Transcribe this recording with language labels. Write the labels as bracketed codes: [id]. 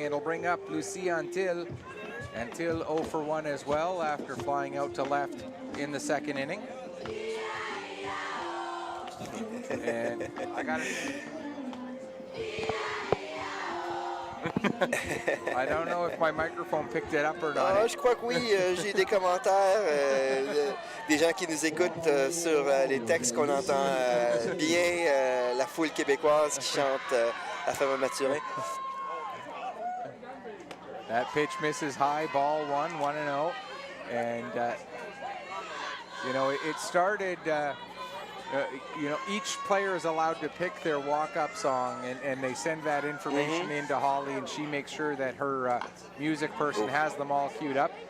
[en] It'll bring up Lucie Antil. Antil 0 for 1 as well after flying out to left in the 2nd inning. And I got it. I don't know if my microphone picked it up or not. [fr] Ah, je crois que oui, j'ai des commentaires, des gens qui nous écoutent sur les textes qu'on entend bien, la foule québécoise qui chante à Fameux Mathurin. [en] That pitch misses high, ball 1-0. And, you know, it started, you know, each player is allowed to pick their walk-up song, and they send that information into Holly, and she makes sure that her music person has them all queued up.